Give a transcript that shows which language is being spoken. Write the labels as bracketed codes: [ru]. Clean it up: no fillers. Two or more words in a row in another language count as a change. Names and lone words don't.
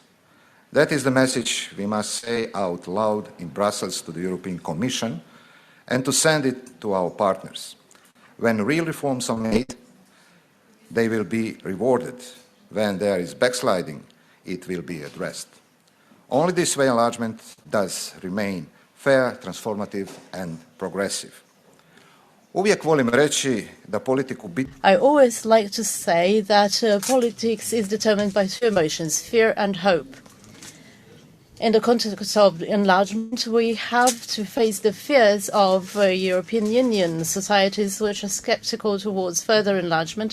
[en] That is the message we must say out loud in Brussels to the European Commission and to send it to our partners. When real reforms are made, they will be rewarded. When there is backsliding, it will be addressed. Only this way enlargement does remain fair, transformative and progressive. [hr] Uvijek volim reći da politiku [en] I always like to say that politics is determined by two emotions, fear and hope. In the context of enlargement, we have to face the fears of European Union societies which are skeptical towards further enlargement.